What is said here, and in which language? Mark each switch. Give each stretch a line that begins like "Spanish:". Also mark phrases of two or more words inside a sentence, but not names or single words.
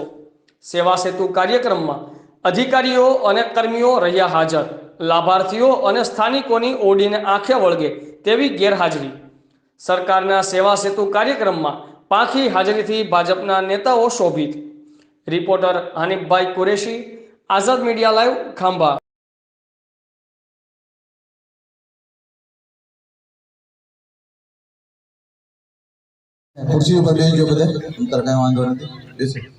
Gujarati: સેવા સેતુ કાર્યક્રમમાં અધિકારીઓ અને કર્મીઓ રહ્યા હાજર. લાભાર્થીઓ અને સ્થાનિકોની ઓડીને આંખે વળગે તેવી ગેરહાજરી. સરકારના સેવા સેતુ કાર્યક્રમમાં પાંખી હાજરીથી ભાજપના નેતાઓ શોભિત. રિપોર્ટર હાનિફભાઈ કુરેશી, આઝાદ મીડિયા લાઈવ, ખાંભા. ખુરશી પર બેસજો બધે અંતર કઈ વાંધો નહીં બેસો